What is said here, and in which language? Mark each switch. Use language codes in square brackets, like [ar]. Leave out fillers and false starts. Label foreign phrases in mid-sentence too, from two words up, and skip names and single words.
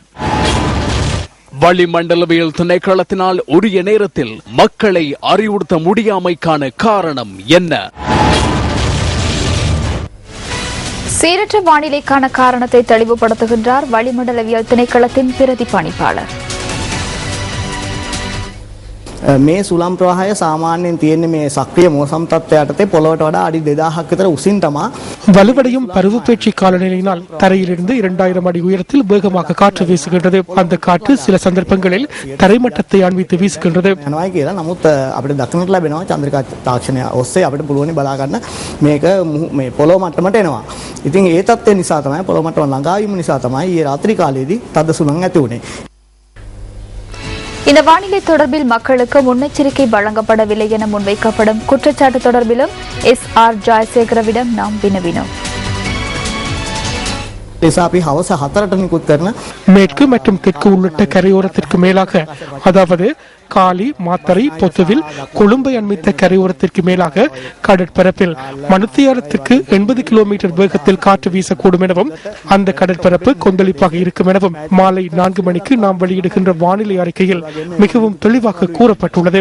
[ta] வளிமண்டலவியல் திணைக்களத்தினால் உரிய நேரத்தில் மக்களை அறிவுறுத்த முடியாமைக்கான காரணம் என்ன? சீரற்ற வானிலைக்கான காரணத்தை தெளிவுபடுத்துகின்றார் வளிமண்டலவியல் திணைக்களத்தின் பிரதி பணிப்பாளர். [si] මේ සුළම් ප්‍රවාහය සාමාන්‍යයෙන් තියෙන්නේ මේ සක්‍රිය මෝසම් තත්ත්වයට යටතේ පොළොවට වඩා අඩි 2000ක් විතර උසින් තමා. [ta] வலுவடையும் பருவப்பேட்சி காலநிலையினால் தரையிலிருந்து 2000 அடி உயரத்தில் வேகமாக காற்று வீசுகின்றது. அந்த காற்று சில சந்தர்ப்பங்களில் தரைமட்டத்தை அண்மித்து வீசுகின்றது. [si] යනවායි කියලා නමුත් අපිට දක්නට ලැබෙනවා චන්ද්‍රිකා තාක්ෂණය ඔස්සේ අපිට පුළුවන් බලා ගන්න මේක මේ පොළොව මට්ටමට එනවා. ඉතින් ඒ තත්ත්වය නිසා තමයි පොළොව මට්ටම ළඟා වීම නිසා තමයි ඊයේ රාත්‍රී කාලයේදී තද සුළං ඇති වුණේ. [ta] இந்த வானிலை தொடர்பில் மக்களுக்கு முன்னெச்சரிக்கை வழங்கப்படவில்லை என முன்வைக்கப்படும் குற்றச்சாட்டு தொடர்பிலும் SR ஜெயசேகரவிடம் நாம் வினவினோம். [si] නිසා අපි හවස 4ට නිකුත් කරන [ta] மேற்கு மற்றும் தெற்கு உள்ளிட்ட கரையோரத்திற்கு மேலாக, அதாவது காலி, மாத்தறை, பொத்துவில், கொழும்பை அண்மித்த கரையோரத்திற்கு மேலாக கடற்பரப்பில் மணித்தியாலத்திற்கு 80 கிலோமீட்டர் வேகத்தில் காற்று வீசக்கூடும் எனவும் அந்த கடற்பரப்பு கொந்தளிப்பாக இருக்கும் எனவும் மாலை 4 மணிக்கு நாம் வெளியிடுகின்ற வானிலை அறிக்கையில் மிகவும் தெளிவாக கூறப்பட்டுள்ளது.